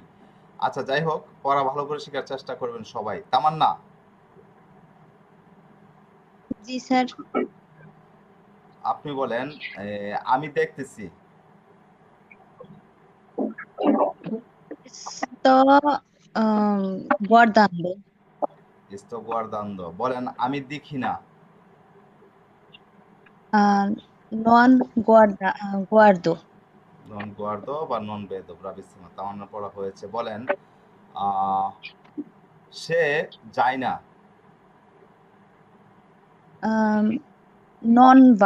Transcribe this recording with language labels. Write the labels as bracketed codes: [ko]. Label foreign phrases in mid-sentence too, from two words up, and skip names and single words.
[bn] আচ্ছা, যাই হোক, পড়া ভালো করে শেখার চেষ্টা করবেন সবাই। তামান্না, জি স্যার। আপনি বলেন আমি দেখতেছি। [it] তো guardando. Sto guardando, [bn] বলেন আমি দেখি না। [it] Non guardo. non guardo [bn] বা [it] non vedo, [bn] ব্রাভিসিমা, তামান্না পড়া হয়েছে। বলেন সে যায় না। [it] Non va.